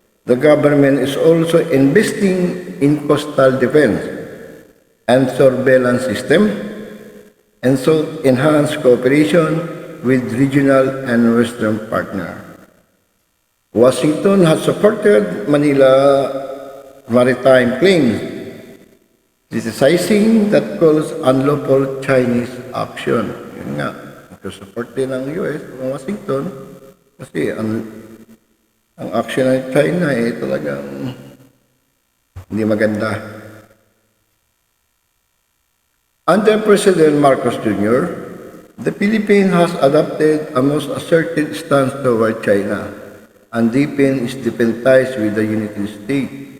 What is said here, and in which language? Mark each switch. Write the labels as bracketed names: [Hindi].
[English] The government is also investing in coastal defense and surveillance system, and so enhance cooperation with regional and Western partners. Washington has supported Manila maritime claims, criticizing that calls unlawful Chinese action. [Filipino] Yun nga, support din ng US, ng Washington, kasi ang action ng China talagang hindi maganda. [English] Under President Marcos Jr., the Philippines has adopted a most assertive stance toward China and deepened its defense ties with the United States.